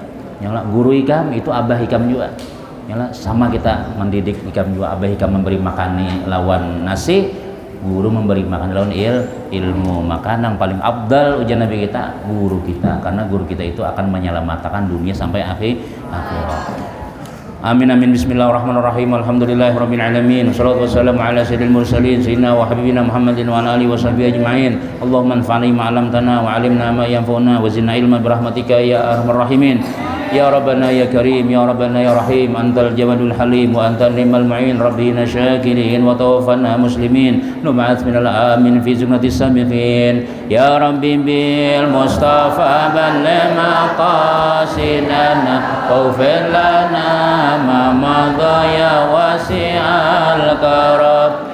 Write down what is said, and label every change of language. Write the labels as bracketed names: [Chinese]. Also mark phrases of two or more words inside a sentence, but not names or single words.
[Banjar] Yang guru Ikam itu abah Ikam juga. Yalah, sama kita mendidik Ikam juga, abah Ikam memberi makani lawan nasi, guru memberi makan lawan ilmu. Maka yang paling abdal ujian Nabi kita guru kita, karena guru kita itu akan menyelamatkan dunia sampai akhirat. [Arabic] آمين آمين. بسم الله الرحمن الرحيم. الحمد لله رب العالمين. والصلاة والسلام على سيد المرسلين سيدنا وحبيبنا محمد وعلى آله وصحبه أجمعين. اللهم انفعنا ما علمتنا وعلمنا ما ينفعنا وزدنا علما برحمتك يا أرحم الراحمين. يا ربنا يا كريم، يا ربنا يا رحيم، أنت الجواد الحليم وأنت نعم المعين، ربنا شاكرين وتوفنا مسلمين، نبعث من الآمنين في زمرة السابقين. يا رب بالمصطفى بلغ مقاصدنا واغفر لنا ما مضى يا واسع الكرم.